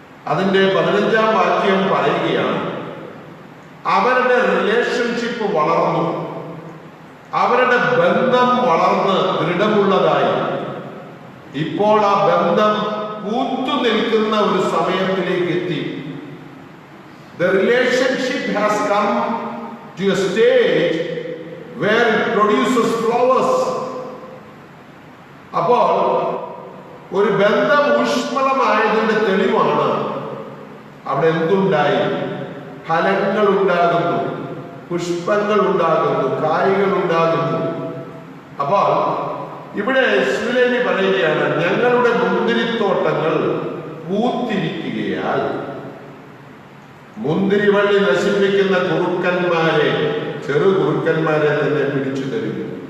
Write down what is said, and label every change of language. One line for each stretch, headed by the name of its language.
Malayalam: അതിന്റെ 15-ാം വാക്യം പറയുകയാണ്, അവരുടെ റിലേഷൻഷിപ്പ് വളർന്നു, അവരുടെ ബന്ധം വളർന്ന് ദൃഢമുള്ളതായി. ഇപ്പോൾ ആ ബന്ധം പൂത്തു നിൽക്കുന്ന ഒരു സമയത്തിലേക്ക് എത്തി.
English: The relationship has come to a stage where it produces flowers.
Malayalam: അപ്പോൾ ഒരു ബന്ധം ഊഷ്മളമായതിന്റെ തെളിവാണ് അവിടെ എന്തുണ്ടായി? ഫലങ്ങൾ ഉണ്ടാകുന്നു, പുഷ്പങ്ങൾ ഉണ്ടാകുന്നു, കായ്കൾ ഉണ്ടാകുന്നു. അപ്പോൾ ഇവിടെ ശൂലേഖി പറയുകയാണ്, ഞങ്ങളുടെ മുന്തിരിത്തോട്ടങ്ങൾ പൂത്തിരിക്കുകയാൽ മുന്തിരിവള്ളി നശിപ്പിക്കുന്ന കുറുക്കന്മാരെ, ചെറു കുറുക്കന്മാരെ തന്നെ പിടിച്ചു തരുന്നു.